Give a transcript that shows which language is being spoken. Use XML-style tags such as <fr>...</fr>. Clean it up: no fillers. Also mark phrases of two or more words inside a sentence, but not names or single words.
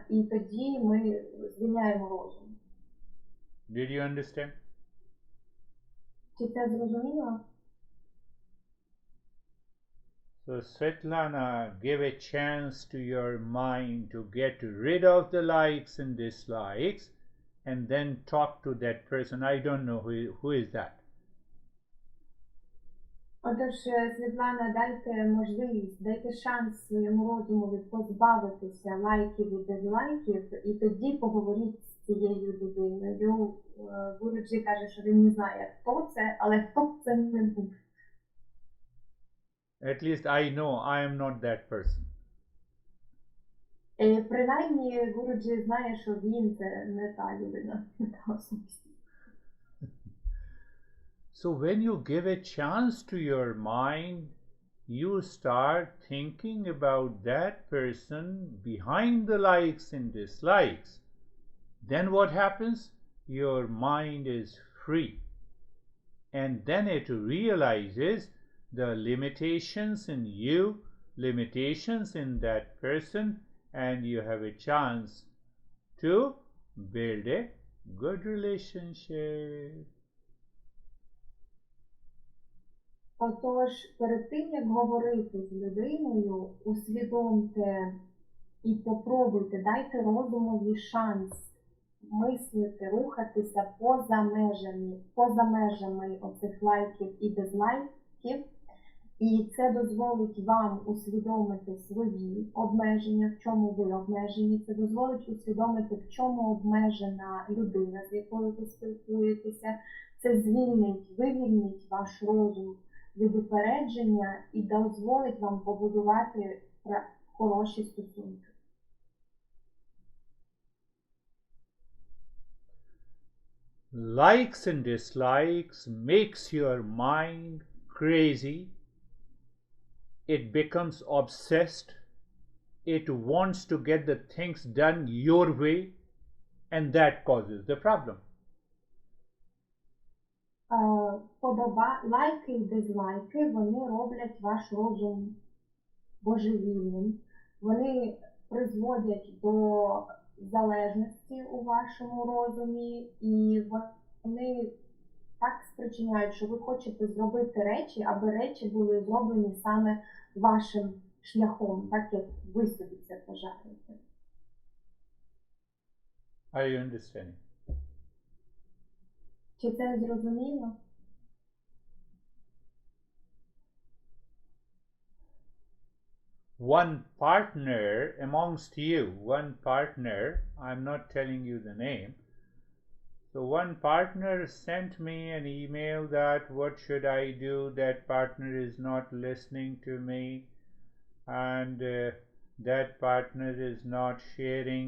<uk>І тоді ми звільняємо розум.</uk> <en>Did you understand?</en> <uk>Чи це зрозуміло?</uk> <en>So Svetlana, give a chance to your mind to get rid of the likes and dislikes, and then talk to that person. I don't know who is that.</en> <uk>Отож, Світлана, дайте можливість, дайте шанс своєму розумові позбавитися лайків і дизлайків, і тоді поговоріть з цією людиною. Гуріджі каже, що він не знає, хто це, але хто б це не був.</uk> <en>At least I know I am not that person.</en> <uk>Принаймні, Гуріджі знає, що він це не та людина, не та особистість.</uk> <en>So when you give a chance to your mind, you start thinking about that person behind the likes and dislikes. Then what happens? Your mind is free. And then it realizes the limitations in you, limitations in that person, and you have a chance to build a good relationship.</en> <uk>Отож, перед тим, як говорити з людиною, усвідомте і попробуйте, дайте розумові шанс мислити, рухатися поза межами оцих лайків і дизлайків. І це дозволить вам усвідомити свої обмеження, в чому ви обмежені. Це дозволить усвідомити, в чому обмежена людина, з якою ви спілкуєтеся. Це вивільнить ваш розум від упередження і дозволить вам побудувати хороші стосунки.</uk> <en>Likes and dislikes makes your mind crazy. It becomes obsessed. It wants to get the things done your way, and that causes the problem.</en> <uk>Лайки і дизлайки, вони роблять ваш розум божевільним. Вони призводять до залежності у вашому розумі, і вони так спричиняють, що ви хочете зробити речі, аби речі були зроблені саме вашим шляхом, так як ви собі це бажаєте.</uk> <en>Are you understanding?</en> <uk>Чи це зрозуміло?</uk> <en>One partner amongst you, one partner, I'm not telling you the name, so one partner sent me an email that what should I do, that partner is not listening to me, and that partner is not sharing.</en>